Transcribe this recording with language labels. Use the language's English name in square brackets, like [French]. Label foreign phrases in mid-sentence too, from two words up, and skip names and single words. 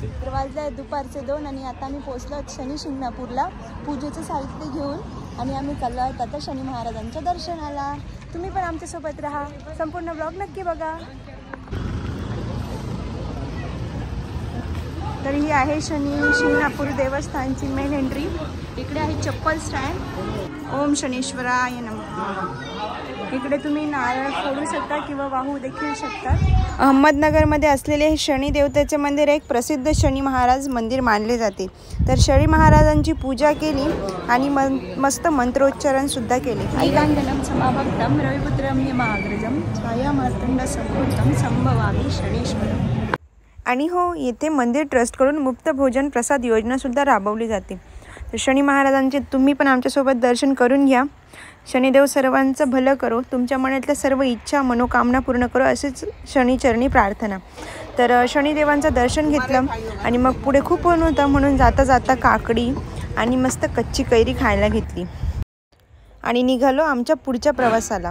[Marathi] तर वाजले दुपारचे 2 आणि आता आम्ही पोहोचलो शनी शिंगणापूरला पूजेचं साहित्य घेऊन आणि आम्ही चाललो आहोत आता शनी महाराजांच्या दर्शनाला। तुम्ही पण आमच्यासोबत राहा, संपूर्ण ब्लॉग नक्की बघा। तर ही आहे शनी शिंगणापूर देवस्थानची [English] main entry. [Marathi] इकडे आहे चप्पल स्टँड। [Sanskrit] ओम शनीश्वराय नमः। [Marathi] इकडे तुम्ही नारळ फोडू शकता किंवा वाहू देखील शकता। अहमदनगरमध्ये असलेले हे शनी देवतेचे मंदिर एक प्रसिद्ध शनी महाराज मंदिर मानले जाते। तर शनी महाराजांची पूजा केली आणि मस्त मंत्रोच्चारण सुद्धा केले। [Sanskrit] ऐकांगणम समाभक्तम रविपुत्रम यमाग्रजम छाया मार्तंड संभूतम संभवामी शनीश्वरम। [Marathi] आणि हो, येथे मंदिर ट्रस्टकडून मुक्त भोजन प्रसाद योजनासुद्धा राबवली जाते। तर शनी महाराजांचे तुम्ही पण आमच्यासोबत दर्शन करून घ्या। शनिदेव सर्वांचं भलं करो, तुमच्या मनातल्या सर्व इच्छा मनोकामना पूर्ण करो, असेच शनिचरणी प्रार्थना. तर शनिदेवांचं दर्शन घेतलं आणि मग पुढे खूप ऊन होतं म्हणून जाता जाता काकडी आणि मस्त कच्ची कैरी खायला घेतली आणि निघालो आमच्या पुढच्या प्रवासाला.